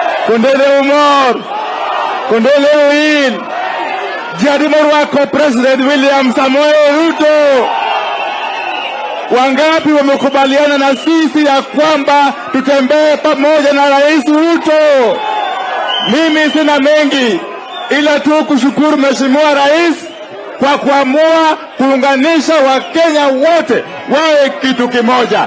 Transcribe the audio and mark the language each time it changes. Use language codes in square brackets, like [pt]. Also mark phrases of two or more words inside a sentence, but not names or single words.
[luo] Kondele umor. Kondele uil. Jadi morwako President William Samoei Ruto. [sw] Wangapi wamekubaliana na sisi ya kwamba tutembee pamoja na Rais Ruto? Mimi sina mengi ila tu kushukuru Mheshimiwa Rais kwa kuamua kuunganisha Wakenya wote wawe kitu kimoja.